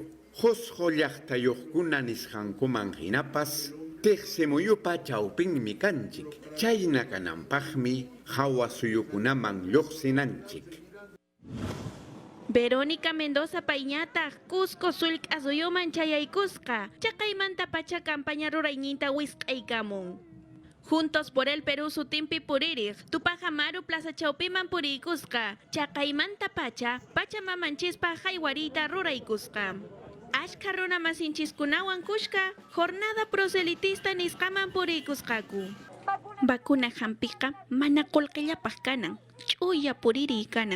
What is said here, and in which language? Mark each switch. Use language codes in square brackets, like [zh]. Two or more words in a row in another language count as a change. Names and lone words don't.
[qu] Husqu llaqtayuqkuna nisqankuman hinapas Tejsemuyupa chawpinmi kanchik. Chayna kananpaqmi hawa suyukunaman lluqsinanchik. Verónica Mendoza Pañataq Cusco sulk'asuyuman chayaykusqa. Chaqaymanta pacha campaña rurayninta wisq'aykamun. Juntos por el Perú sutimpi puririg, Tupajamaru Plaza Chawpiman puriykusqa. Chaqaymanta pacha Pachamamanchispa haywarita ruraykusqa. Ashka runa masinchiskunawan kushka, [es] jornada proselitista [qu] nisqaman puriykusqaku. Bakuna hampiqa mana qullqillapaq kanan, ch'uya puririy kanan.